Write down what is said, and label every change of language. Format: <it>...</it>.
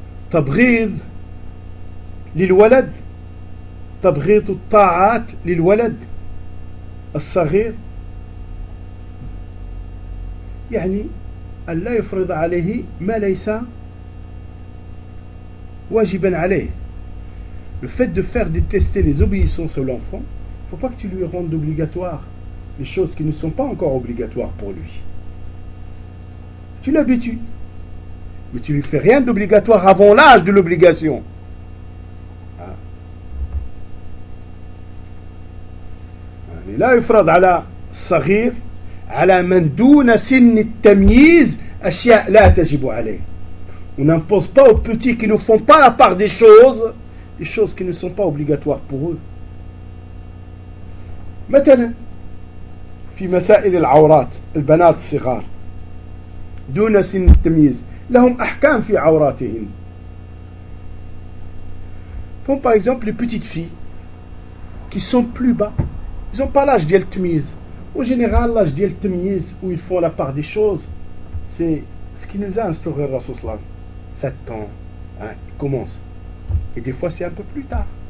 <ar>تبغيض للولد تبغيض الطاعات للولد الصغير يعني ألا يفرض عليه ما ليس واجبا عليه.</ar> <fr>Le fait de faire détester les obéissances à l'enfant, faut pas que tu lui rendes obligatoire les choses qui ne sont pas encore obligatoires pour lui. Tu l'habitues, mais tu lui fais rien d'obligatoire avant l'âge de l'obligation. Ah.</fr> <ar>لا يفرض على الصغير على من دون سن التمييز أشياء لا تجب عليه.</ar> <fr>On n'impose pas aux petits qui ne font pas la part des choses, les choses qui ne sont pas obligatoires pour eux.</fr> <ar>مثلا في مسائل العورات البنات الصغار دون سن التمييز لهم أحكام في عوراتهم.</ar> <fr>Font par exemple les petites filles qui sont plus bas, ils ont pas l'âge</fr> <ar>ديال التمييز.</ar> <fr>En général, l'âge</fr> <ar>ديال التمييز</ar> <fr>où ils font la part des choses, c'est ce qui nous a instauré Rasoul Salam. 7 ans, hein, il commence. Et des fois c'est un peu plus tard.</fr>